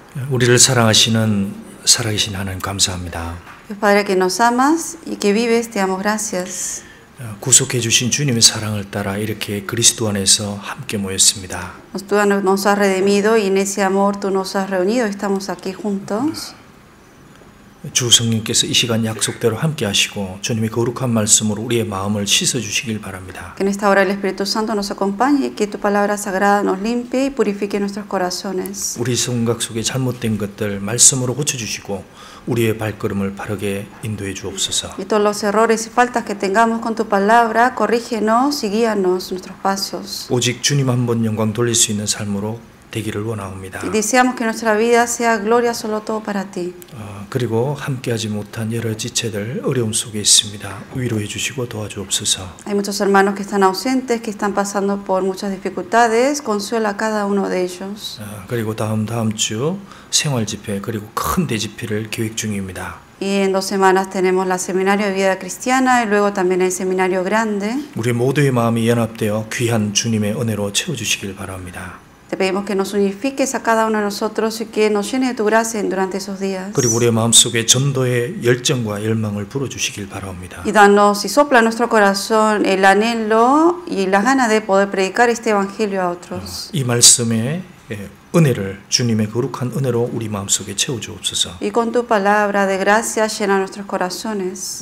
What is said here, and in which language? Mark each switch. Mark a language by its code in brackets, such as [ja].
[ko] 우리를 사랑하시는 살아계신 하나님 감사합니다. [es] Dios Padre que nos amas y que vives, te damos gracias. [ko] 구속해 주신 주님의 사랑을 따라 이렇게 그리스도 안에서 함께 모였습니다. [es] Tú nos has redimido y en ese amor tú nos has reunido. Estamos aquí juntos. [ko] 주 성령께서 이 시간 약속대로 함께 하시고 주님의 거룩한 말씀으로 우리의 마음을 씻어 주시길 바랍니다. [es] Que en esta hora el Espíritu Santo nos acompañe y que tu palabra sagrada nos limpie y purifique nuestros corazones. [ko] 우리 생각 속에 잘못된 것들 말씀으로 고쳐 주시고 우리의 발걸음을 바르게 인도해 주옵소서. [es] Y todos los errores y faltas que tengamos con tu palabra, corrígenos y guíanos nuestros pasos. [ko] 오직 주님 한 번 영광 돌릴 수 있는 삶으로 되기를 원하옵니다. [es] Y deseamos que nuestra vida sea gloria solo todo para ti. [ko] 그리고 함께하지 못한 여러 지체들 어려움 속에 있습니다. 위로해 주시고 도와주옵소서. [es] Hay muchos hermanos que están ausentes, que están pasando por muchas dificultades. Consuela a cada uno de ellos. [ko] 그리고 다음 주 생활 집회 그리고 큰 대집회를 계획 중입니다. [es] Y en 2 semanas tenemos la seminario de vida cristiana y luego también el seminario grande. [ko] 우리 모두의 마음이 연합되어 귀한 주님의 은혜로 채워 주시길 바랍니다. [es] Te pedimos que nos unifiques a cada uno de nosotros y que nos llene de tu gracia durante esos días. [ko] 그리고 우리의 마음속에 전도의 열정과 열망을 불어 주시길 바랍니다. [es] Y danos y sopla en nuestro corazón el anhelo y la gana de poder predicar este evangelio a otros. [ko] 이 말씀에 은혜를 주님의 거룩한 은혜로 우리 마음속에 채워 주옵소서. [es] Y con tu palabra de gracia llena nuestros corazones.